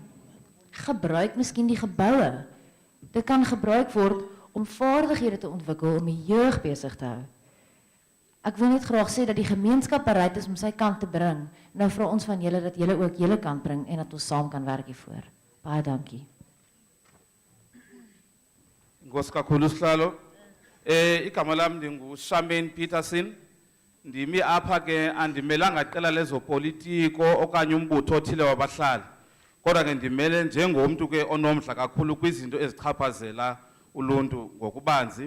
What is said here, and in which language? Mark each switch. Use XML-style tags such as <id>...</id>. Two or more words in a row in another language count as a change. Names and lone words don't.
<af>Gebruik miskien die geboue. Dit kan gebruik word om vaardighede te ontwikkel om die jeug besig te hou. Ek wil net graag sê dat die gemeenskap bereid is om sy kant te bring. Nou vra ons van julle dat julle ook julle kant bring en dat ons saam kan werk hiervoor. Baie dankie.</af> <xh>Nkosi kakhulu sihlalo. Igama lami ndinguShaman Peterson. Ndimi apha ke andimelanga iqela lezopolitiko okanye umbutho othile wabahlali. Kodwa ke ndimele njengomntu ke onomdla kakhulu kwizinto ezichaphazela uluntu ngokubanzi.</xh>